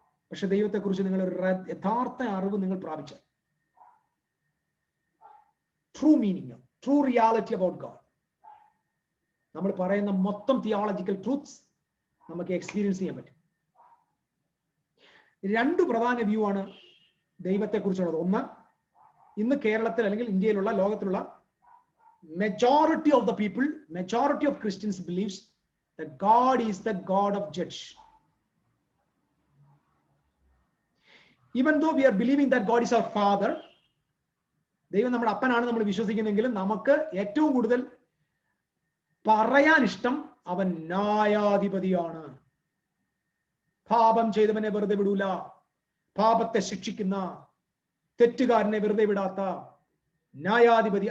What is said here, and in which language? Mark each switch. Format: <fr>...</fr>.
<ml>പക്ഷെ ദൈവത്തെക്കുറിച്ച് നിങ്ങൾ ഒരു യഥാർത്ഥ അറിവ് നിങ്ങൾ പ്രാപിച്ചാൽ,</ml> <en>true meaning, true reality about God,</en> <ml>നമ്മൾ പറയുന്ന മൊത്തം തിയോളജിക്കൽ ട്രൂത്ത്സ് നമുക്ക് എക്സ്പീരിയൻസ് ചെയ്യാൻ പറ്റും. 2 പ്രധാന വ്യൂ ആണ് ദൈവത്തെക്കുറിച്ചുള്ളത്. ഒന്ന്, ഇന്ന് കേരളത്തിൽ അല്ലെങ്കിൽ ഇന്ത്യയിലുള്ള ലോകത്തിലുള്ള</ml> <en>majority of the people, majority of Christians believes that God is the God of judge. Even though we are believing that God is our father,</en> <ml>ദൈവം നമ്മുടെ അപ്പനാണ് നമ്മൾ വിശ്വസിക്കുന്നെങ്കിലും നമുക്ക് ഏറ്റവും കൂടുതൽ പറയാൻ ഇഷ്ടം അവൻ ന്യായാധിപതിയാണ്. പാപം ചെയ്തവനെ വെറുതെ വിടൂല, പാപത്തെ ശിക്ഷിക്കുന്ന, തെറ്റുകാരനെ വെറുതെ വിടാത്ത ന്യായാധിപതി.</ml>